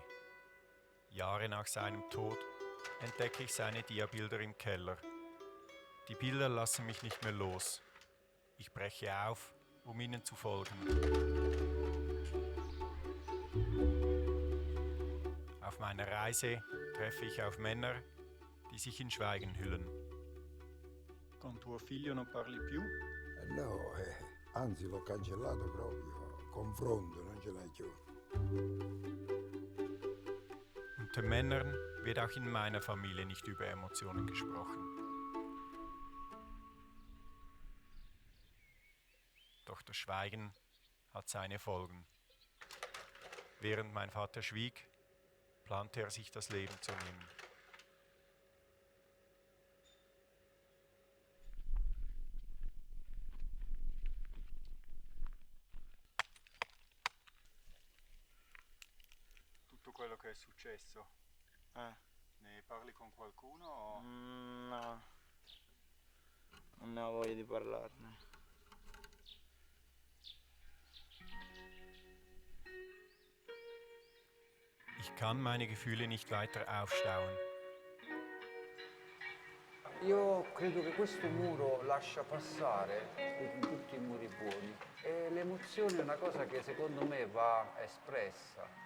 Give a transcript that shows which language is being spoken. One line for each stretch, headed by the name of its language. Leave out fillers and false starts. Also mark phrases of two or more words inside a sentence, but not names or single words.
German: Jahre nach seinem Tod entdecke ich seine Diabilder im Keller. Die Bilder lassen mich nicht mehr los. Ich breche auf, um ihnen zu folgen. Auf meiner Reise treffe ich auf Männer, die sich in Schweigen hüllen.
Italian: Con tuo figlio non parli più? No, anzi l'ho cancellato proprio. Confronto, non ce l'hai più.
German: Unter Männern wird auch in meiner Familie nicht über Emotionen gesprochen. Doch das Schweigen hat seine Folgen. Während mein Vater schwieg, plante er sich das Leben zu nehmen.
Italian: Tutto quello che è successo, ne parli con qualcuno? O? No, non ne ho voglia di parlarne.
German: Ich kann meine Gefühle nicht weiter aufstauen.
Italian: Io credo che questo muro lascia passare tutti i muri buoni e l'emozione è una cosa che secondo me va espressa.